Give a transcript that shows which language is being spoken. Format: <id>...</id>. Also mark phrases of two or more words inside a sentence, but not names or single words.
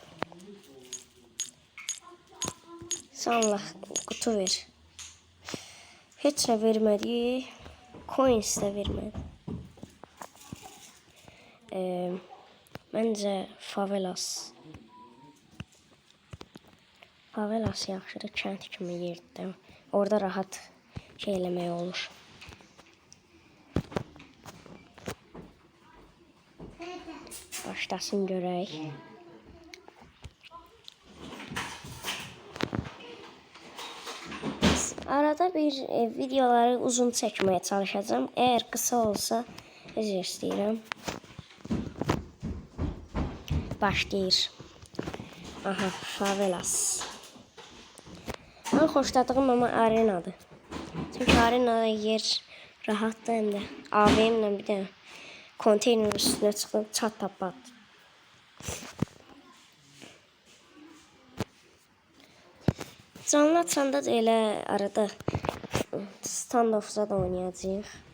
<tr>Sonra kutu ver. Hiç ne vermedi. Coins de vermedi. Bence favelas.</tr> <az>Favelas yaxşıdır, kənd kimi yerdə. Orada rahat şey eləmək olur. Başlasın görək.</az> <tr>Arada bir videoları uzun çəkməyə çalışacağım. Eğer kısa olsa üzr istəyirəm.</tr> <az>Başlayır. Aha, favelas. En xoşladığım ama arenadır. Çünkü arenada yer rahatdır hem de.</az> <tr>AVM'le bir de konteynerin üstüne çıkıp çat tapat.</tr> <az>Canlı açanda da elə arada standoff'da da oynayacağıq.</az>